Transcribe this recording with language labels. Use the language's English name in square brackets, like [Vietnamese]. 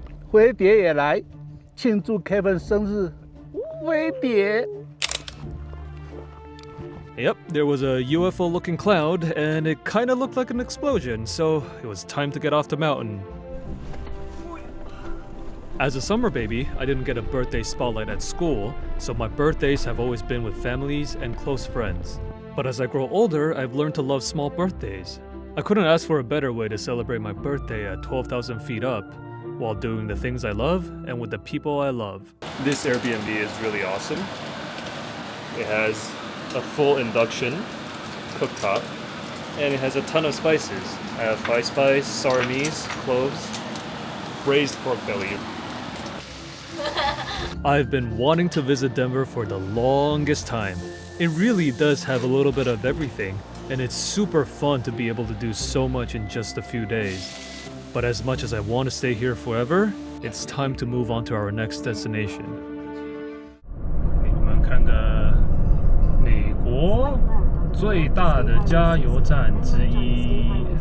[Chinese] 飞碟也来庆祝 Kevin 生日。飞碟。 [English] Yep, there was a UFO-looking cloud, and it kind of looked like an explosion, so it was time to get off the mountain. As a summer baby, I didn't get a birthday spotlight at school, so my birthdays have always been with families and close friends. But as I grow older, I've learned to love small birthdays. I couldn't ask for a better way to celebrate my birthday at 12,000 feet up, while doing the things I love and with the people I love. This Airbnb is really awesome. It has a full induction cooktop, and it has a ton of spices. I have 5 spice, sour anise, cloves, braised pork belly. I've been wanting to visit Denver for the longest time. It really does have a little bit of everything, and it's super fun to be able to do so much in just a few days. But as much as I want to stay here forever, it's time to move on to our next destination. [Chinese] 给你们看个美国最大的加油站之一。